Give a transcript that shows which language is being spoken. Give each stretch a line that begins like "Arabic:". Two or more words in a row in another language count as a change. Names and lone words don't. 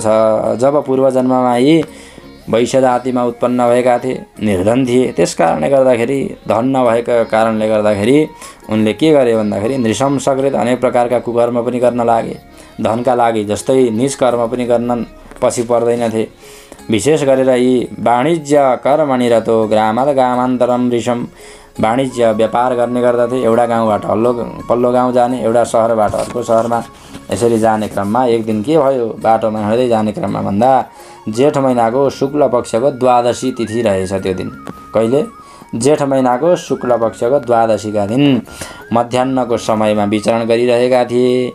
Nepali: जब पूर्वजन्ममा यी वैश्य जातिमा उत्पन्न भएका थिए, निर्धन थिए, त्यस कारणले गर्दाखेरि धन नभएको कारणले गर्दाखेरि उनले के गरे भन्दाखेरि नृशंसकृत अनेक प्रकारका कुकर्म पनि गर्न लागे। धनका लागि जस्तै निज कर्म पनि गर्न पछि पर्दैनथे। विशेष गरेर यी
Sanskrit: वाणिज्य कर्मणि रतो ग्रामात् ग्रामान्तरम ऋषम।
Nepali: वाणिज्य व्यापार गर्ने गर्दथे। एउटा गाउँबाट पल्लो गाउँ जाने, एउटा सहरबाट अर्को सहरमा यसरी जाने क्रममा एक दिन के भयो, बाटोमा हिँड्दै जाने क्रममा भन्दा जेठ महिनाको शुक्ल पक्षको द्वादशी तिथि रहेछ। त्यो दिन कहिले? जेठ महिनाको शुक्ल पक्षको द्वादशीका दिन मध्याह्नको समयमा विचरण गरिरहेका थिए।